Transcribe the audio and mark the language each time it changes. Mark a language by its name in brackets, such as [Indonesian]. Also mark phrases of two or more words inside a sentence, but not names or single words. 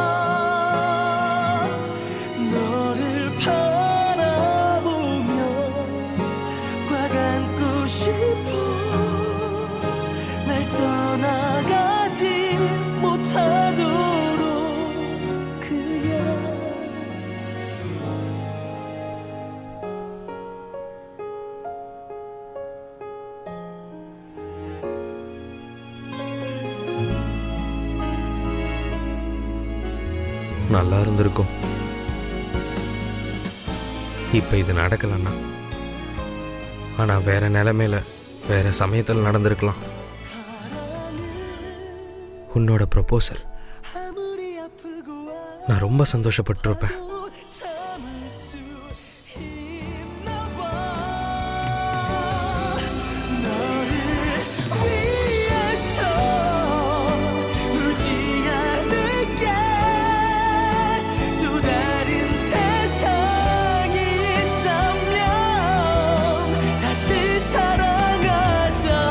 [Korean] 너를 바라보며 꽉 안고 싶어. 날 떠나가지 못하도록 그냥. [Tamil] நல்லா இருந்திருக்கும். இப்ப இது நடக்கலன்னா, ஆனா வேற நிலைமையில வேற சமயத்தில் நடந்திருக்கலாம். உன்னோட ப்ரொபோசல் [Korean] 아무리 아프고 [Tamil] நான் ரொம்ப சந்தோஷப்பட்டிருப்பேன். [Korean] 아파도 참을 수 있나 봐. 너를 위해서 울지 않을게. 또 다른 세상이 있다면 다시 사랑하자.